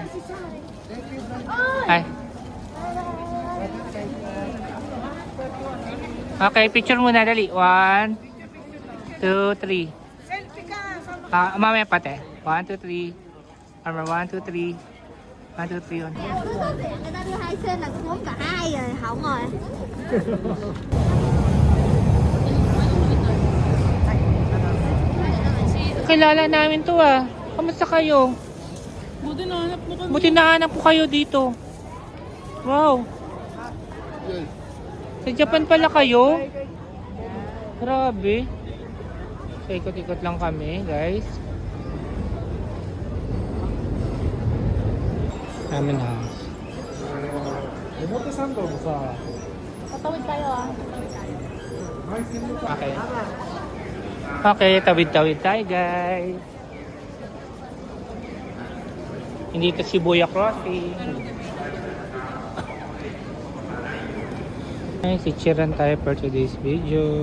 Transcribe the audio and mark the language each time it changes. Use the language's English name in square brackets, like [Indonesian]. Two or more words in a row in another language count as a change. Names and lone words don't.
[Filipino] Ay. Okay, picture muna dali. 1, 2, 3. Selfie ka! Mamaya pati. 1, 2, 3. Armor 1, 2, 3. 1, 2, 3. [Vietnamese] Người ta đưa hai sen là cũng uống cả hai rồi, hỏng rồi. [Filipino] Kilala namin to ah. Kamusta kayo? Buti nahanap mo kami. Buti nahanap po kayo dito. Wow. Yun. Sa Japan pala kayo? Grabe. So ikot-ikot lang kami guys. [English] Ramen house. [Japanese] 表参道もさ、 [Filipino] Patawid tayo ah. Okay. Okay, tawid-tawid tayo guys. Hindi ito Shibuya Crossing. Ay, sichiran tayo [English] for today's video.